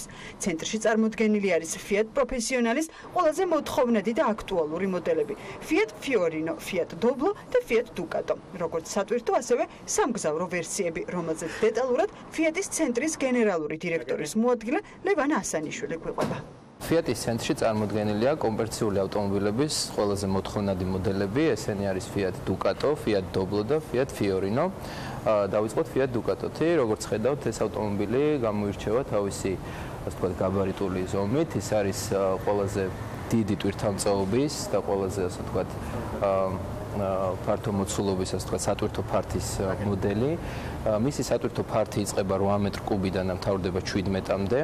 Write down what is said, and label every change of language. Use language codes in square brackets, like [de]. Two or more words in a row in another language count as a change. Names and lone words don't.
[ka] ცენტრში წარმოდგენილი არის Fiat პროფესიონალის ყველაზე მოთხოვნადი და აქტუალური მოდელები: Fiat Fiorino, Fiat Doblo და Fiat Ducato. როგორც სატვირთო, ასევე სამგზავრო ვერსიები, რომელზეც დეტალურად Fiat-ის ცენტრის გენერალური დირექტორის მოადგილე ლევან ასანიშვილი გვიყვება. Fiat-ის ცენტრში წარმოდგენილია კომერციული ავტომობილების ყველაზე მოთხოვნადი მოდელები, ესენი არის Fiat Ducato, Fiat Doblo და Fiat Fiorino. დავიწყოთ Fiat Ducato-ით, როგორც ხედავთ, ეს ავტომობილი გამოირჩევა თავისი, ასე ვთქვათ, გაბარიტული ზომით, ის არის ყველაზე დიდი ტვირთამწაობის და ყველაზე, ასე ვთქვათ, ფართო მოცულობის, ასე ვთქვათ, სატვირთო ფართის მოდელი. მისი სატვირთო ფართი იწყება 8 მეტრ კუბიდან და მთავრდება 7 მეტრამდე.